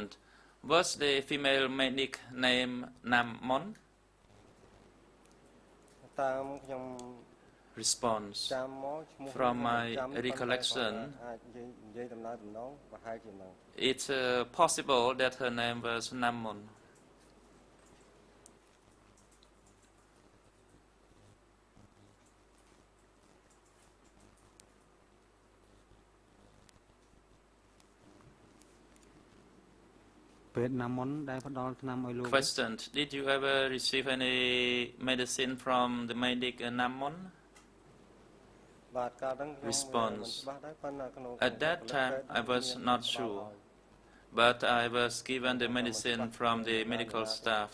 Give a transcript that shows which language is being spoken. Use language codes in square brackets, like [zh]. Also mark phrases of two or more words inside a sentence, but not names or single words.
[en] Was the female medic named Namon? Response. From my recollection, it's possible that her name was Namon. [km] ពេទ្យណាមុនដែលផ្ដល់ថ្នាំឲ្យលោក Question. [en] Did you ever receive any medicine from the medic Namon? Response. At that time, I was not sure, but I was given the medicine from the medical staff.